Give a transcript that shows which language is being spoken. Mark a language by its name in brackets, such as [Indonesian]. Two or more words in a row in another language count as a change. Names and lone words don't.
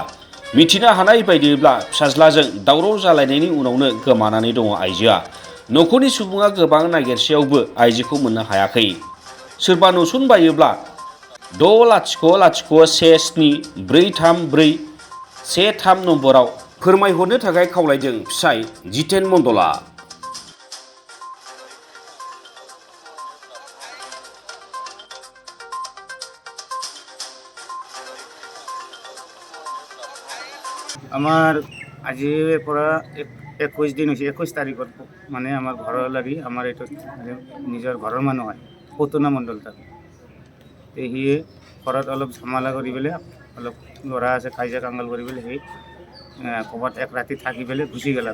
[Bodo] मिथिनो हानाय बायदिब्ला फिसाज्लाजों दावराव जालायनायनि उनावनो गोमानानै दङ आइजोआ। न'खरनि सुबुङा गोबां नागिरसेयावबो आइजोखौ मोननो हायाखै। सोरबा नुसनबायोब्ला 6010174341 नम्बराव फोरमायहरनो थाखाय खावलायदों फिसाय जितेन मण्डलआ। [Assamese] আমার আজিৰ পৰা 21 দিন হৈছে। 21 তাৰিখত মানে আমাৰ ঘৰৰ লাগি আমাৰ এইটো নিজৰ ঘৰৰ মানুহ হয় পুতনা মণ্ডল তাক সি ঘৰত অলপ ঝামেলা কৰি পেলাই অলপ ল'ৰা আছে কাজিয়া কাংগাল কৰি পেলাই সেই ক'ৰবাত এক ৰাতি থাকি পেলাই গুচি গ'ল।